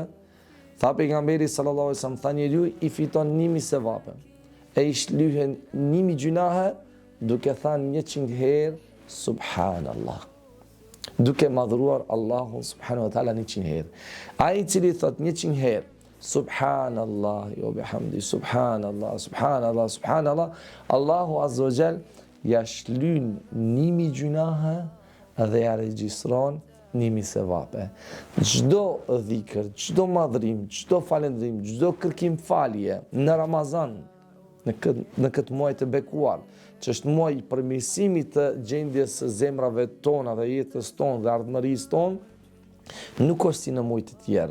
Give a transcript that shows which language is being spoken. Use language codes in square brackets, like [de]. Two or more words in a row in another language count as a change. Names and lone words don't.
[sq] Tha pejgamberi [ar] صلى الله عليه وسلم, [sq] tha njeriu i fiton 1000 sevape e i shlyhen 1000 gjunahe duke thënë 100 herë subhanallah, duke madhruar Allahun [ar] سبحانه وتعالى [sq] 100 herë. Ai i cili thot 100 herë [ar] سبحان الله وبحمده سبحان الله سبحان الله سبحان الله, [sq] Allahu [ar] عز وجل [sq] ja shlyn 1000 gjunahe dhe ja regjistron 1000 sevape. Çdo dhikr, çdo madhrim, çdo falendrim, çdo kërkim falje në Ramazan, në këtë muaj të bekuar, që është muaj i përmirësimit të gjendjes së zemrave tona dhe jetës tonë dhe ardhmërisë tonë, nuk është si në muaj të tjerë.